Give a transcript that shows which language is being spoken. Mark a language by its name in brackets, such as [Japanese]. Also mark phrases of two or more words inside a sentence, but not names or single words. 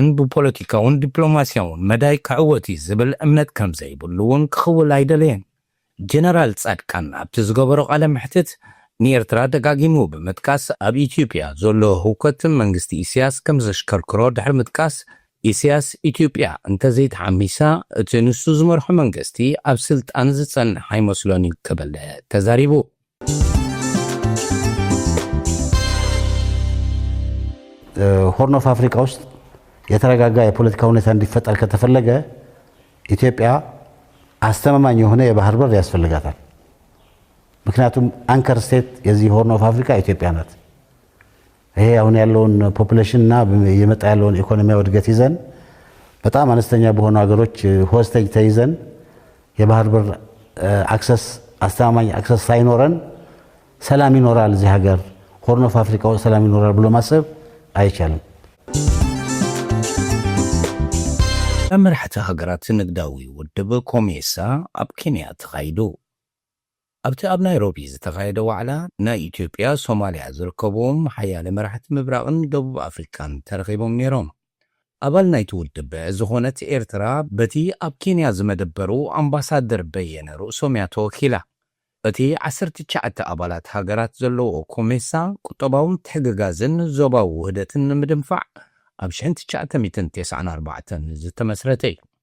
[Tigrinya] ብፖለቲካውን ዲፕሎማስያውን መዳይ ክዕወት ዝብል እምነት ከም ዘይብሉ እውን ክኽውል ኣይደለየን ጀነራል ጻድቃን ኣብቲ ዝገበሮ ቃለ መሕትት ንኤርትራ ደጋጊሙ ብምጥቃስ ኣብ ኢትዮጵያ ዘሎ ህውከት መንግስቲ ኢሳያስ ከም ዘሽከርክሮ ድሕሪ ምጥቃስ ኢሳያስ ኢትዮጵያ እንተዘይተዓሚሳ እቲ ንሱ ዝመርሖ መንግስቲ ኣብ ስልጣን ዝጸንሕ ኣይመስሎን ክብል ተዛሪቡ [Amharic] ሆርን ኦፍ አፍሪካ ውስጥ የተረጋጋ የፖለቲካ ሁኔታ እንዲፈጠር ከተፈለገ ኢትዮጵያ አስተማማኝ የሆነ የባህር በር ያስፈልጋታል። ምክንያቱም [English] anchor state [Amharic] የዚህ ሆርን ኦፍ አፍሪካ ኢትዮጵያ ናት። ይሄ አሁን ያለውን ፖፑሌሽን እና የመጣ ያለውን ኢኮኖሚያዊ እድገት ይዘን በጣም አነስተኛ በሆኑ ሀገሮች ሆስቴጅ ተይዘን የባህር በር አክሰስ አስተማማኝ አክሰስ ሳይኖረን ሰላም ይኖራል እዚህ ሀገር ሆርን ኦፍ አፍሪካ ሰላም ይኖራል ብሎ ማሰብ አይቻልም። [Tigrinya] መራሕቲ ሃገራት ንግዳዊ ውድብ ኮሜሳ ኣብ ኬንያ ተኻይዱ ኣብቲ ኣብ ናይሮቢ ዝተኻየደ ዋዕላ ናይ ኢትዮጵያ ሶማልያ ዝርከቦም ሓያለ መራሕቲ ምብራቕን ደቡብ ኣፍሪካን ተረኺቦም ነይሮም። ኣባል ናይቲ ውድብ ዝኾነት ኤርትራ በቲ ኣብ ኬንያ ዝመደበሩ ኣምባሳደር በየነ ርእሶም እያ ተወኪላ። እቲ 19 ኣባላት ሃገራት ዘለዎ ኮሜሳ ቁጠባውን ትሕግጋዝን ዞባዊ ውህደትን ንምድንፋዕ ኣብ 1994 ዝተመስረተ እዩ።